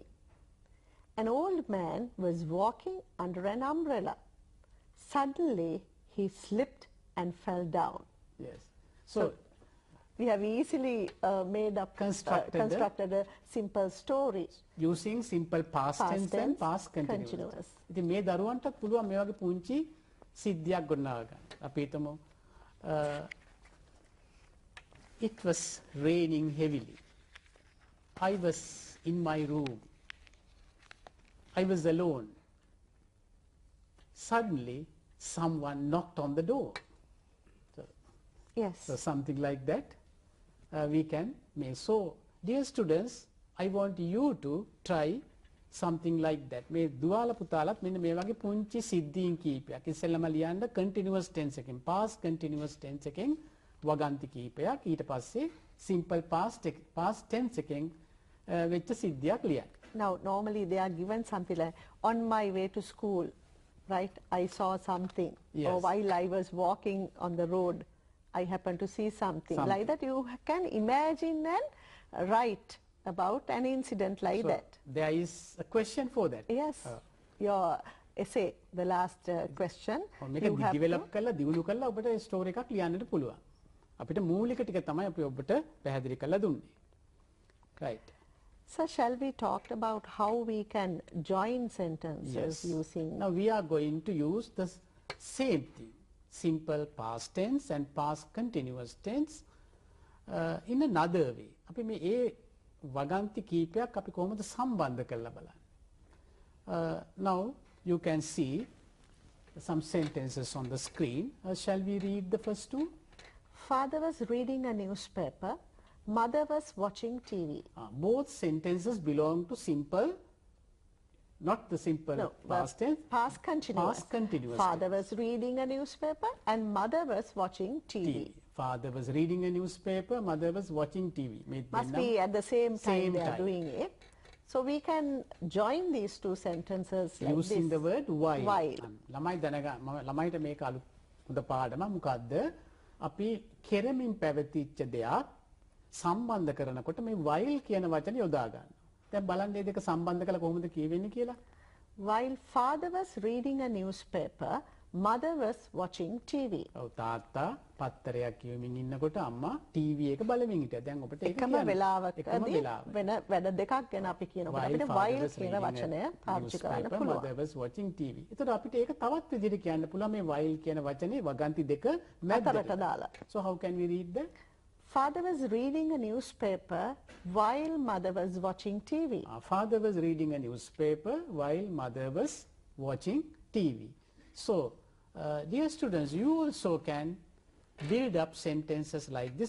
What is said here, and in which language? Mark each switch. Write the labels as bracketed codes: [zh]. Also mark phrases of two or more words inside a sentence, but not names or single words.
[en] An old man was walking under an umbrella. Suddenly he slipped and fell down. Yes. So we have easily constructed a simple story using simple past tense and past continuous. [si] ඉතින් මේ දරුවන්ට පුළුවන් මේ වගේ පුංචි සිද්ධියක් ගොඩනගා ගන්න. අපි හිතමු [en] it was raining heavily. I was in my room. I was alone. Suddenly someone knocked on the door. Yes. So something like that we can make. So dear students, I want you to try something like that. [si] මේ දුවාල පුතාලත් මෙන්න මේ වගේ පුංචි සිද්ධීන් කීපයක් ඉස්සෙල්ලාම ලියන්න [en] continuous tense [si] එකෙන් [en] past continuous tense [si] එකෙන් වගන්ති කීපයක් ඊට පස්සේ [en] simple past tense [si] එකෙන් වෙච්ච සිද්ධියක් ලියන්න. [en] Now normally they are given something like on my way to school, right? I saw something. Yes. Or while I was walking on the road, I happened to see something. Like that you can imagine and write about an incident like that. There is a question for that. Yes. Your essay, the last question. [si] මේක develop කරලා දියුණු කරලා ඔබට ස්ටෝරි එකක් ලියන්නට පුළුවන්. අපිට මූලික ටික තමයි අපි ඔබට පැහැදිලි කරලා දුන්නේ. [en] Right. So shall we talk about how we can join sentences using... Now we are going to use the same thing. Simple past tense and past continuous tense in another way. [si] අපි මේ ඒ වගන්ති කීපයක් අපි කොහොමද සම්බන්ධ කරලා බලන්න. [en] Now you can see some sentences on the screen. Shall we read the first two? Father was reading a newspaper Mother was watching TV. Both sentences belong to simple, not the simple No, past tense. Past continuous. Past continuous Father was reading a newspaper and mother was watching TV. Father was reading a newspaper, mother was watching TV. Must be at the same time Same they are time. doing it. So we can join these two sentences like Using this. the word while. While. [si] ළමයිට මේක අලුත් හොඳ පාඩම මොකද්ද? අපි කෙරමින් පැවතිච්ච දෙයක් සම්බන්ධ කරනකොට මේ while කියන වචනේ යොදා ගන්න. දැන් බලන්න මේ දෙක සම්බන්ධ කළා කොහොමද කියවෙන්නේ කියලා. [en] While father was reading a newspaper, mother was watching TV. [si] ඔව් තාත්තා පත්තරයක් කියවමින් ඉන්නකොට අම්මා ටීවී එක බලමින් හිටියා. දැන් ඔබට ඒක එකම වෙලාවකදී වෙන වැඩ දෙකක් ගැන අපි කියනකොට අපිට while කියන වචනය පාවිච්චි කරන්න පුළුවන්. [en] Mother was watching TV. [si] ඒතකොට අපිට ඒක තවත් විදිහට කියන්න පුළුවන් මේ while කියන වචනේ වගන්ති දෙක අතරට දාලා. [en] So how can we read that? Father was reading a newspaper while mother was watching TV. Father was reading a newspaper while mother was watching TV. So, dear students, you also can build up sentences like this.